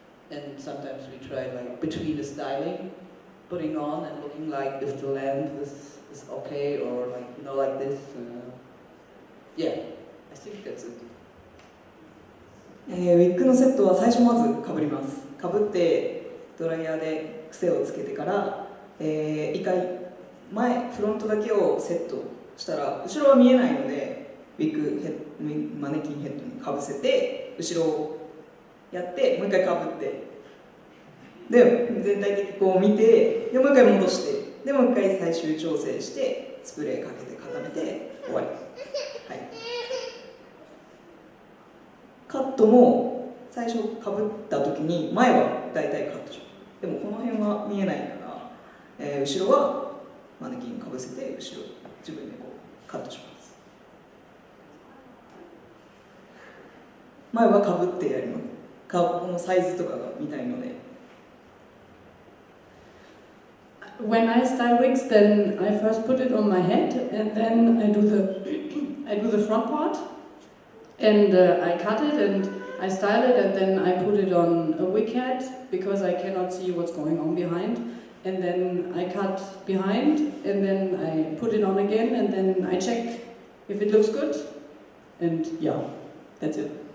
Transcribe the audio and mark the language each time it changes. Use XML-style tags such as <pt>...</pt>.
<en>And sometimes we try like between the styling, putting on and looking like if the length is okay, or like, you know, like this. Yeah, I think that's it.</en> <ja>ウィッグのセットは最初まずかぶります。かぶってドライヤーで癖をつけてから、一回前フロントだけをセットしたら後ろは見えないのでウィッグマネキンヘッドにかぶせて後ろをやってもう一回かぶってで全体的にこう見てでもう一回戻してでもう一回最終調整してスプレーかけて固めて終わり、はい、カットも最最初かぶった時に前は大体カットします。でもこの辺は見えないから、後ろはマネキンかぶせて後ろ自分でこうカットします。前はかぶってやります。顔のサイズとかが見たいので。</ja> <en>When I style wigs, then I first put it on my head, and then I do the front part, and I cut it and I style it, and then I put it on a wig head because I cannot see what's going on behind, and then I cut behind, and then I put it on again, and then I check if it looks good, and yeah, that's it.</en>